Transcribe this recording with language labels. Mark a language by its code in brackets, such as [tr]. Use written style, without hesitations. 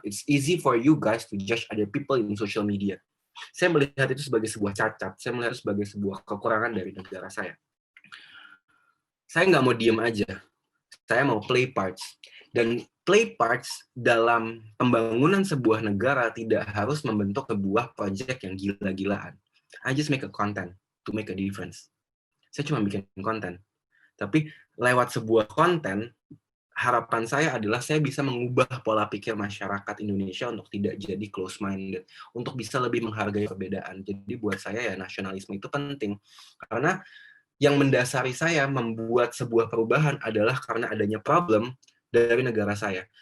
[en] It's easy for you guys to judge other people in social media. [id] Saya melihat itu sebagai sebuah cacat, saya melihat itu sebagai sebuah kekurangan dari negara saya. Saya nggak mau diem aja, saya mau [en] play parts. [id] Dan play parts dalam pembangunan sebuah negara tidak harus membentuk sebuah project yang gila-gilaan. [en] I just make a content to make a difference. [id] Saya cuma bikin konten. Tapi lewat sebuah konten, harapan saya adalah saya bisa mengubah pola pikir masyarakat Indonesia untuk tidak jadi close-minded, untuk bisa lebih menghargai perbedaan. Jadi buat saya ya nasionalisme itu penting. Karena yang mendasari saya membuat sebuah perubahan adalah karena adanya problem dari negara saya.